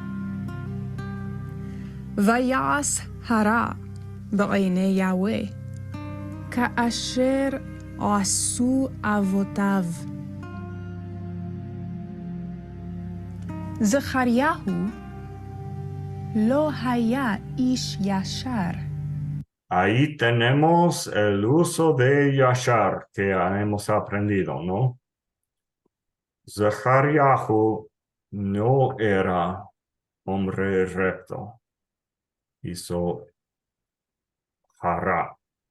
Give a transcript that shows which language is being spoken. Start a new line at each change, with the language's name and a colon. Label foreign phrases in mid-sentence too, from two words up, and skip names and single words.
Hebrew: ויעש הרע בעיני יהוה, כאשר עשו אבותיו. זכריהו לא היה איש ישר.
Spanish: Ahí tenemos el uso de Yashar que hemos aprendido, ¿no? Zachariahu no era hombre recto. Hizo hará.